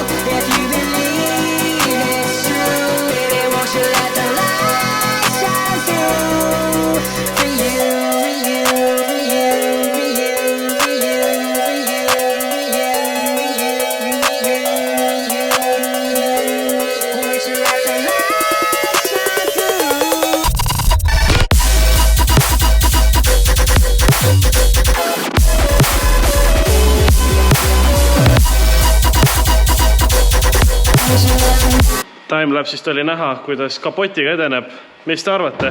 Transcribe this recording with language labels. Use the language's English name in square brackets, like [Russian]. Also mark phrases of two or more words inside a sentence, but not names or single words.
[English] If you believe it's true, baby, won't you let the light shine through for you, for you, for you, for you, for you, for you, for you, for you, won't you let the light shine through? [Estonian] Timelapsist oli näha, kuidas kapotiga edeneb. Mis te arvate?